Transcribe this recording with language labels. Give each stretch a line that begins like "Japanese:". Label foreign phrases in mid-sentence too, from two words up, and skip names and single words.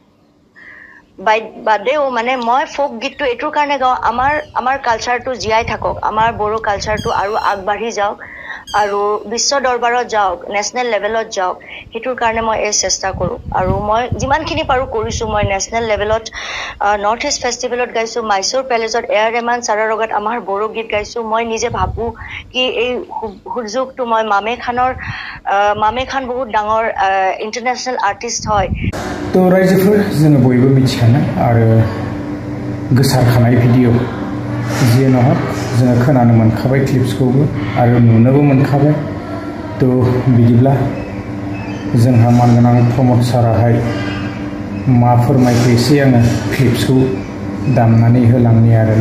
Assamese: বাদেও মানে মই ফোক গীতটো এইটোৰ কাৰণে গাওঁ আমাৰ কালচাৰটো জীয়াই থাকক আমাৰ বড়ো কালচাৰটো আৰু আগবাঢ়ি যাওক আৰু বিশ্ব দৰবাৰত যাওক নেশনেল লেভেলত যাওক হেতুৰ কাৰণে মই এই চেষ্টা কৰো আৰু মই যিমানখিনি পাৰো কৰিছো মই নেশনেল লেভেলত নৰ্থ ইষ্ট ফেষ্টিভেলত গাইছো মাইসুৰ পেলেজত এয়াৰ ৰেহমান ছাৰৰ লগত আমাৰ বড়ো গীত গাইছো মই নিজে ভাবো কি এই সুযোগটো মই মামে খান বহুত ডাঙৰ
English: international artist
Assamese: হয়
Bodo: তো रायजोफोर जोङो बयबो मिथिखानाय आरो गोसारखानाय भिडिअ जियानो हक जोङो खोनानो मोनखाबाय क्लिप्सखौबो आरो नुनोबो मोनखाबाय तो बिदिब्ला जोंहा मानगोनां प्रमद साराहाय मा फोरमायखो एसे आङो क्लिप्सखौ दामनानै होलांनि आरोना